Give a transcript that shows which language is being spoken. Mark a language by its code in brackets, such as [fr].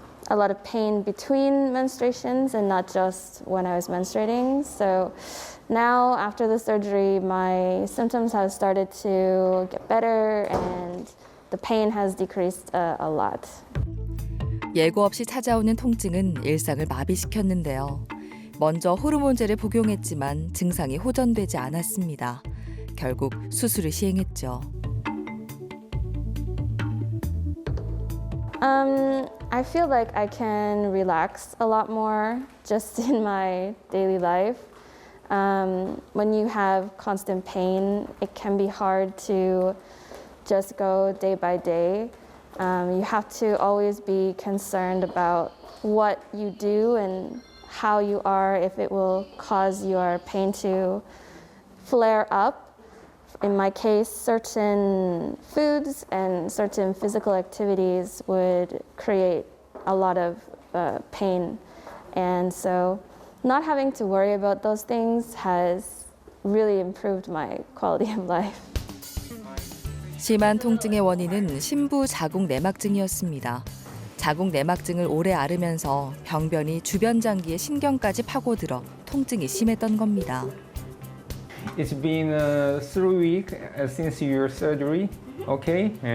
[en] A lot of pain between menstruations and not just when I was menstruating. So now, after the surgery, my symptoms have started to get better and the pain has decreased a lot. [ko] 예고 없이 찾아오는 통증은 일상을 마비시켰는데요. 먼저 호르몬제를 복용했지만 증상이 호전되지 않았습니다. 결국 수술을 시행했죠. [en] I feel like I can relax a lot more just in my daily life. When you have constant pain, it can be hard to just go day by day. You have to always be concerned about what you do and how you are, if it will cause your pain to flare up. In my case, certain foods and certain physical activities would create a lot of pain. And so not having to worry about those things has really improved my quality of life. [ko] 심한 통증의 원인은 심부 자궁 내막증이었습니다. 자궁 내막증을 오래 앓으면서 병변이 주변 장기의 신경까지 파고들어 통증이 심했던 겁니다. [en] It's been 3 weeks since your surgery. Okay.